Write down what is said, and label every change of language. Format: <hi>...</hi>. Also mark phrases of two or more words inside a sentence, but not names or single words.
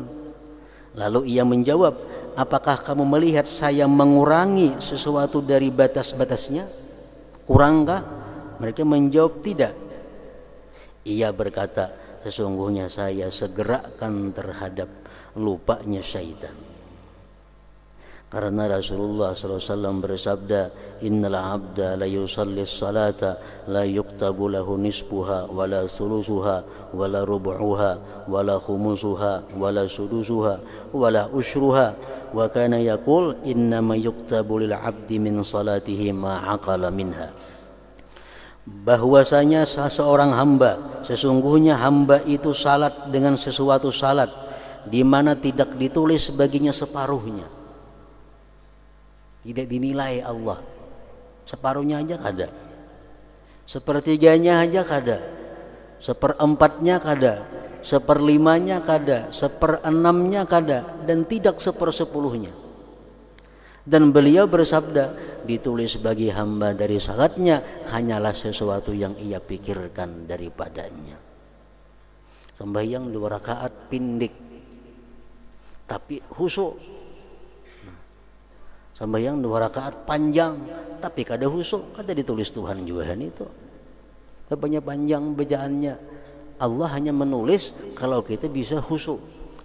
<id>Lalu ia menjawab, apakah kamu melihat saya mengurangi sesuatu dari batas-batasnya? Kurangkah? Mereka menjawab tidak. Ia berkata, sesungguhnya saya segerakan terhadap lupanya syaitan. Karena Rasulullah SAW bersabda,</id> <ar>إن العبد ليصلي الصلاة لا يكتب له نصفها ولا ثلثها ولا ربعها ولا خمسها ولا سدسها ولا عشرها وكان يقول إنما يكتب للعبد من صلاته ما عقل منها.</ar> <id>Bahwasanya seorang hamba, sesungguhnya hamba itu salat dengan sesuatu salat di mana tidak ditulis baginya separuhnya. Tidak dinilai Allah. Separuhnya aja kada. Sepertiganya aja kada. Seperempatnya kada. Seperlimanya kada. Seperenamnya kada. Dan tidak sepersepuluhnya. Dan beliau bersabda, ditulis bagi hamba dari salatnya hanyalah sesuatu yang ia pikirkan daripadanya. Sembahyang 2 rakaat pindik tapi khusyuk. Sembahyang 2 rakaat panjang tapi kada khusyuk, kada ditulis Tuhan juga itu. Banyak panjang bacaannya. Allah hanya menulis kalau kita bisa khusyuk.</id>